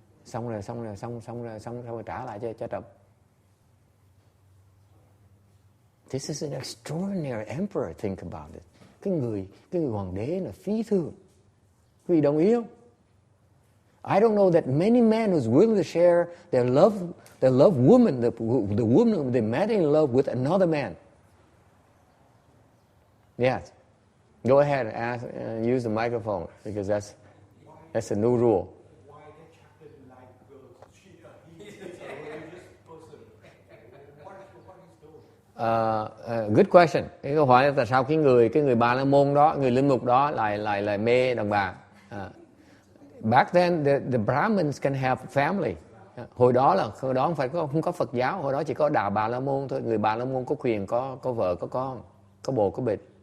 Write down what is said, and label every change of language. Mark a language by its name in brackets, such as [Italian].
[Vietnamese] Xong rồi trả lại cho trẫm. [English] This is an extraordinary emperor, think about it. [Vietnamese] Cái người hoàng đế là phí thương. Quý vị đồng ý không? [English] I don't know that many men who's willing to share their love woman, the woman they met in love with another man. Yes. Go ahead and use the microphone because that's a new rule. Why the chaplain like girls? He's a religious person. What is doing? Good question. [Vietnamese] Cái câu hỏi là tại sao cái người Bà La Môn đó, người linh mục đó lại mê đàn bà. [English] Back then the Brahmins can have family. [Vietnamese] Hồi đó không có Phật giáo, hồi đó chỉ có đạo Bà La Môn thôi. Người Bà La Môn có quyền có vợ có con, có bồ có bịch.